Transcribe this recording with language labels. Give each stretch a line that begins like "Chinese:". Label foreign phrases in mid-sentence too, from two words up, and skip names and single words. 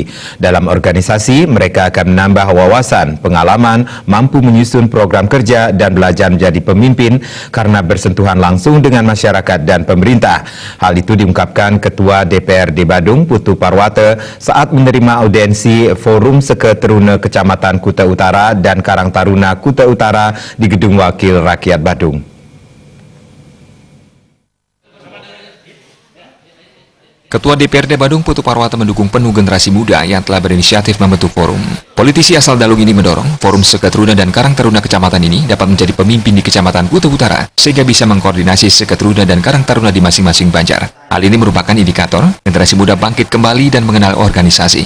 Indonesian: Dalam organisasi, mereka akan menambah wawasan, pengalaman, mampu menyusun program kerja dan belajar menjadi pemimpin karena bersentuhan langsung dengan masyarakat dan pemerintah. Hal itu diungkapkan Ketua DPRD Badung, Putu Parwata, saat menerima audiensi Forum Seketeruna Kecamatan Kuta Utara dan Karang Taruna Kuta Utara di Gedung Wakil Rakyat Badung. Ketua DPRD Badung Putu Parwata mendukung penuh generasi muda yang telah berinisiatif membentuk forum. Politisi asal Dalung ini mendorong Forum Seketeruna dan Karang Taruna Kecamatan ini dapat menjadi pemimpin di Kecamatan Kuta Utara sehingga bisa mengkoordinasi Seketeruna dan Karang Taruna di masing-masing banjar. Hal ini merupakan indikator generasi muda bangkit kembali dan mengenal organisasi.